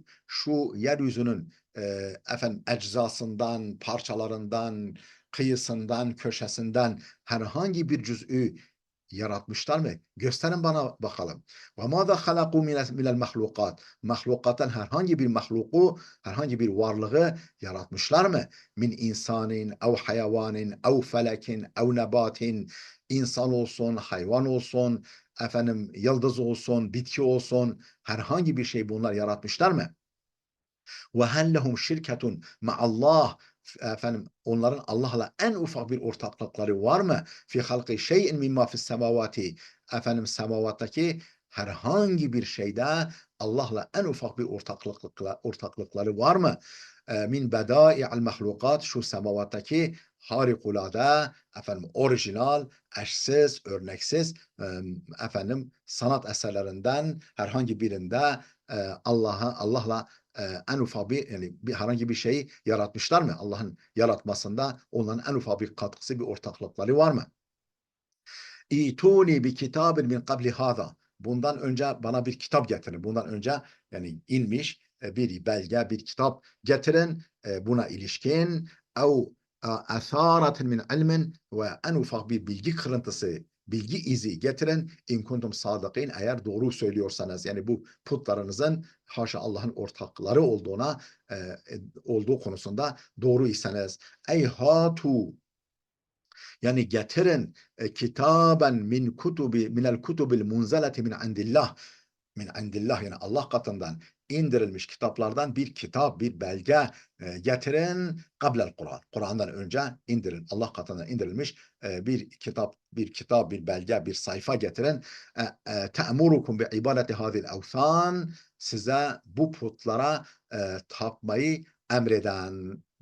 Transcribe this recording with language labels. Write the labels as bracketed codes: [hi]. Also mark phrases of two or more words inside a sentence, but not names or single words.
[tr] Şu yeryüzünün eczasından, parçalarından, kıyısından, köşesinden herhangi bir cüz'ü yaratmışlar mı? Gösterin bana bakalım. [ar] وماذا خلقوا من المخلوقات. [tr] Mahlukattan herhangi bir mahluku, herhangi bir varlığı yaratmışlar mı? [ar] من إنسان أو حيوان أو فلك أو نبات. [tr] İnsan olsun, hayvan olsun, yıldız olsun, bitki olsun, herhangi bir şey bunlar yaratmışlar mı? [ar] وهل لهم شركة مع الله, [tr] onların Allah'la en ufak bir ortaklıkları var mı? [ar] في خلق شيء مما في السماوات, [tr] semavattaki herhangi bir şeyde Allah'la en ufak bir ortaklıkları var mı? [ar] من بدائع المخلوقات, [tr] şu semavattaki harikulade, orijinal, eşsiz, örneksiz sanat eserlerinden herhangi birinde Allah'la en ufak herhangi bir şeyi yaratmışlar mı? Allah'ın yaratmasında onların en ufak bir katkısı, bir ortaklıkları var mı? [ar] ائتوني بكتاب من قبل هذا. [tr] Bundan önce bana bir kitap getirin. Bundan önce yani inmiş bir belge, bir kitap getirin buna ilişkin. [ar] أو أثارة من علم, [tr] ve en ufak bir bilgi kırıntısı, bilgi izi getirin. [ar] إن كنتم صادقين, [tr] eğer doğru söylüyorsanız, yani bu putlarınızın haşa Allah'ın ortakları olduğu konusunda doğruysanız. [ar] أي هاتوا, [tr] yani getirin [ar] كتابا من الكتب المنزلة من عند الله، من عند الله, [tr] yani Allah katından indirilmiş kitaplardan bir kitap, bir belge getirin. [ar] قبل القرآن, [tr] Kur'an'dan önce indirin, Allah katından indirilmiş bir belge, bir sayfa getirin. [ar] تأمركم بعبادة هذه الأوثان, [tr] size bu putlara tapmayı emreden.